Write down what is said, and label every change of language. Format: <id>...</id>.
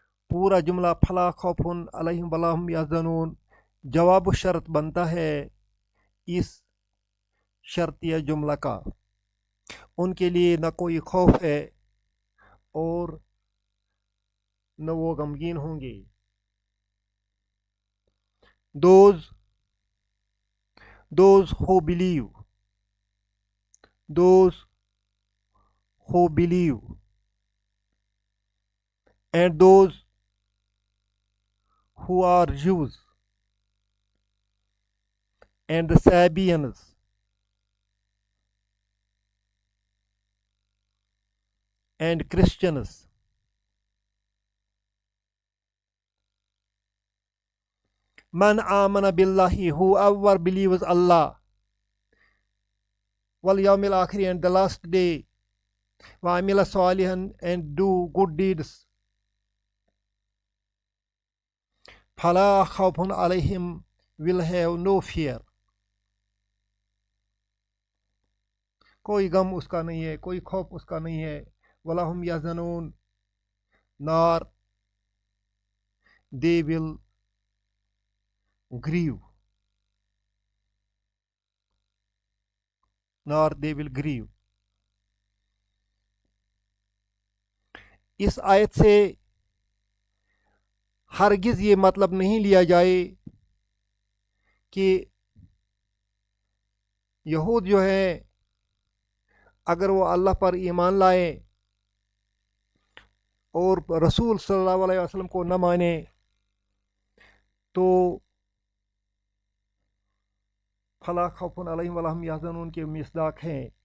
<hi>पूरा जुमला</hi> <ar>फला खौफुन अलैहिम वला हुम यहज़नून</ar> <hi>जवाब शर्त बनता है इस शर्तिया जुमला का। उनके लिए न कोई खौफ है और न वो गमगीन होंगे।</hi> <en>those who believe, those who believe, and those who are Jews and the Sabians and Christians.</en> <ar>Man amana billahi,</ar> <en>whoever believes Allah,</en> <ar>wal yawmil akhir,</ar> <en>and the last day,</en> <ar>wa amila salihan,</ar> <en>and do good deeds.</en> <ar>Fala khawfun alayhim,</ar> <en>will have no fear.</en> <hi>कोई गम उसका नहीं है, कोई खौफ उसका नहीं है।</hi> <ar>वला हुम यहज़नून,</ar> <en>nor they will grieve, nor they will grieve.</en> <hi>इस आयत से हरगिज़ ये मतलब नहीं लिया जाए कि यहूद जो है अगर वो अल्लाह पर ईमान लाए और रसूल सल्लल्लाहु अलैहि वसल्लम को न माने तो</hi> <ar>फला खौफुन अलैहिम वला हुम यहज़नून</ar> <hi>के मिसदाक हैं।</hi>